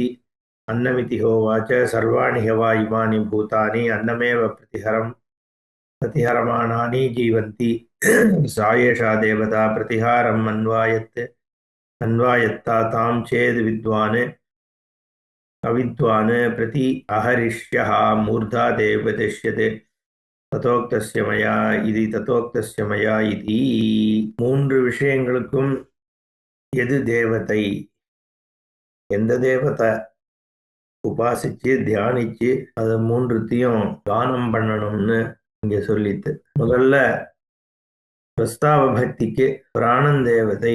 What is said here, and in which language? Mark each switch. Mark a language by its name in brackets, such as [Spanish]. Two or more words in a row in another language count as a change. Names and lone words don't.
[Sanskrit] अन्नमिति होवाच सर्वाणि हवा इमानि भूतानि अन्नमेव प्रतिहरमाणानि जीवन्ति सा एषा देवता प्रतिहारम् अन्वायत्ता तां चेद्विद्वान् अविद्वान् प्रति अहरिष्यः मूर्धा देवपदिष्यते तथोक्तस्य मया इति. [Tamil] மூன்று விஷயங்களுக்கும் எது தேவதை, எந்த தேவதை உபாசிச்சு தியானிச்சு அதை மூன்றுத்தையும் தானம் பண்ணணும்னு இங்க சொல்லிட்டு, முதல்ல பிரஸ்தாவ பக்திக்கு பிராணன் தேவதை.